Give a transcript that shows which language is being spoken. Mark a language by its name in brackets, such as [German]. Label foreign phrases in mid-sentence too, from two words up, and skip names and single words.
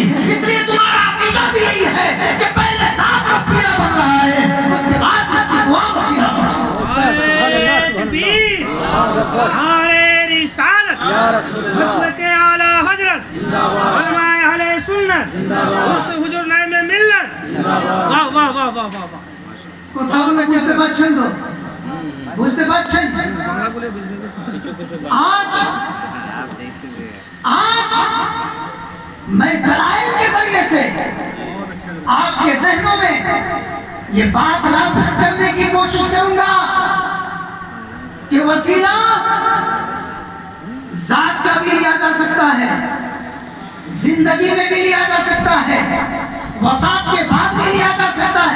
[Urdu] اس لیے تمہارا عقیدہ بھی یہی ہے کہ پہلے ذات وسیلہ بن رہا ہے، اس کے بعد اس کی دعا وسیلہ بن رہا ہے۔ تکبیر، نعرہ رسالت، مسلک اعلی حضرت، علماء اہل سنت، حضور نائب ملت۔ واہ واہ واہ واہ واہ واہ۔ [Bangla] কোথাও না বুঝতে পারছেন তো? বুঝতে পারছেন? [Urdu] آج میں دلائل کے ذریعے سے آپ کے ذہنوں میں یہ بات راسخ کرنے کی کوشش کروں گا کہ وسیلہ ذات کا بھی لیا جا سکتا ہے، زندگی میں بھی لیا جا سکتا ہے، وفات کے بعد بھی لیا جا سکتا ہے۔